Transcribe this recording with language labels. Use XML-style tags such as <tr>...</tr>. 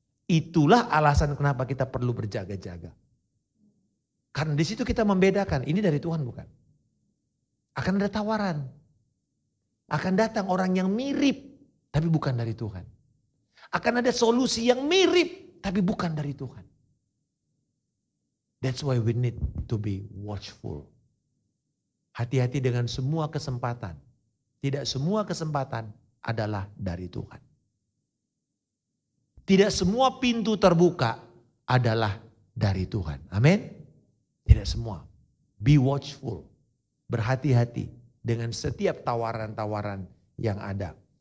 <id>Itulah alasan kenapa kita perlu berjaga-jaga. Karena di situ kita membedakan, ini dari Tuhan bukan. Akan ada tawaran. Akan datang orang yang mirip, tapi bukan dari Tuhan. Akan ada solusi yang mirip, tapi bukan dari Tuhan.</id> <en>That's why we need to be watchful.</en> <id>Hati-hati dengan semua kesempatan. Tidak semua kesempatan adalah dari Tuhan. Tidak semua pintu terbuka adalah dari Tuhan. Amin. Tidak semua.</id> <en>Be watchful.</en> <id>Berhati-hati dengan setiap tawaran-tawaran yang ada.</id>